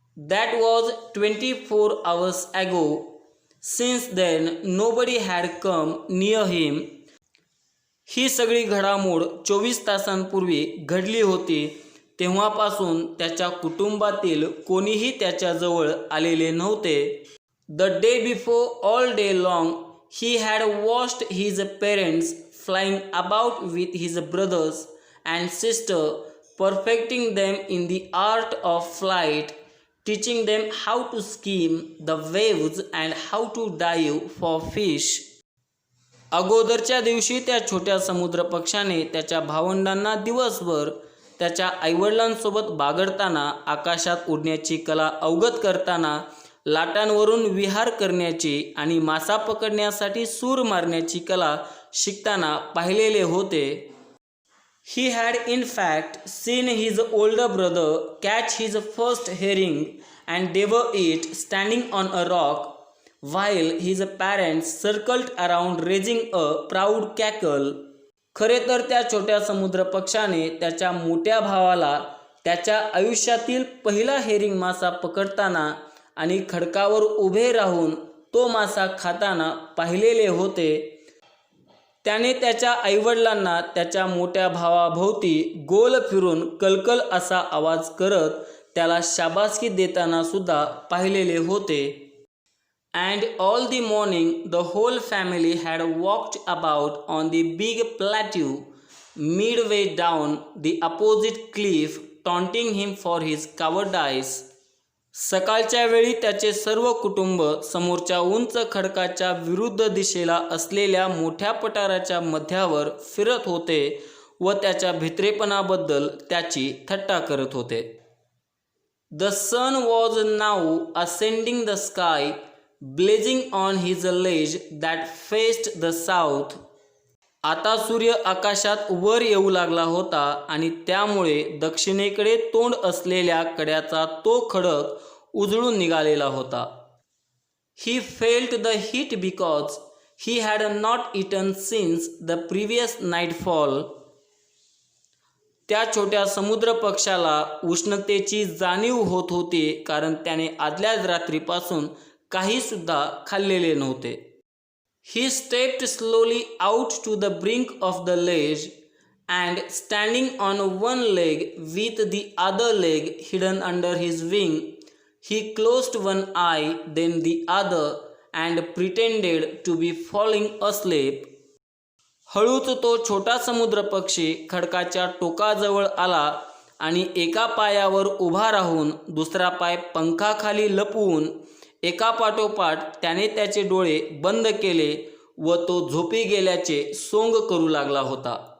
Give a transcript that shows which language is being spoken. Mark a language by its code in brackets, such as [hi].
[en] That was 24 hours ago. Since then nobody had come near him. [mr] ही सगळी घडामोड 24 तासांपूर्वी घडली होती। तेव्हापासून त्याच्या कुटुंबातील कोणीही त्याच्याजवळ आलेले नव्हते। [en] The day before all day long he had watched his parents flying about with his brothers and sister, perfecting them in the art of flight, teaching them how to skim the waves and how to dive for fish. [mr] अगोदरच्या दिवशी त्या छोट्या समुद्र पक्षाने त्याच्या भावंडांना दिवसभर त्याच्या आईवडिलांसोबत बागडताना, आकाशात उडण्याची कला अवगत करताना, लाटांवरून विहार करण्याची आणि मासा पकडण्यासाठी सूर मारण्याची कला शिकताना पाहिलेले होते। [en] He had in fact seen his older brother catch his first herring and devour it standing on a rock, while his parents circled around raising a proud cackle. [mr] खरे तर त्या छोट्या समुद्र पक्षाने त्याच्या मोठ्या भावाला त्याच्या आयुष्यातील पहिला हेरिंग मासा पकडताना आणि खडकावर उभे राहून तो मासा खाताना पाहिलेले होते. त्याने त्याच्या आईवडिलांना त्याच्या मोठ्या भावाभोवती गोल फिरून कलकल असा आवाज करत त्याला शाबासकी देताना सुद्धा पाहिलेले होते. [en] And all the morning the whole family had walked about on the big plateau midway down the opposite cliff, taunting him for his cowardice. [mr] सकाळच्या वेळी त्याचे सर्व कुटुंब समोरच्या उंच खडकाच्या विरुद्ध दिशेला असलेल्या मोठ्या पठाराच्या मध्यावर फिरत होते व त्याच्या भित्रेपणाबद्दल त्याची थट्टा करत होते. [en] The sun was now ascending the sky, blazing on his ledge that faced the south. [mr] आता सूर्य आकाशात वर येऊ लागला होता आणि त्यामुळे दक्षिणेकडे तोंड असलेल्या कड्याचा तो खडक उजळून निघालेला होता. [en] He felt the heat because he had not eaten since the previous nightfall. [mr] त्या छोट्या समुद्र पक्षाला उष्णतेची जाणीव होत होती कारण त्याने आदल्याच रात्रीपासून काही सुद्धा खाल्लेले नव्हते. [en] He stepped slowly out to the brink of the ledge and standing on one leg with the other leg hidden under his wing, he closed one eye then the other and pretended to be falling asleep. [mr] हळूच तो छोटा समुद्र पक्षी खडकाच्या टोकाजवळ आला आणि एका पायावर उभा राहून दुसरा पाय पंखाखाली लपवून एका पाठोपाठ त्याने त्याचे डोळे बंद केले व तो झोपी गेल्याचे सोंग करू लागला होता.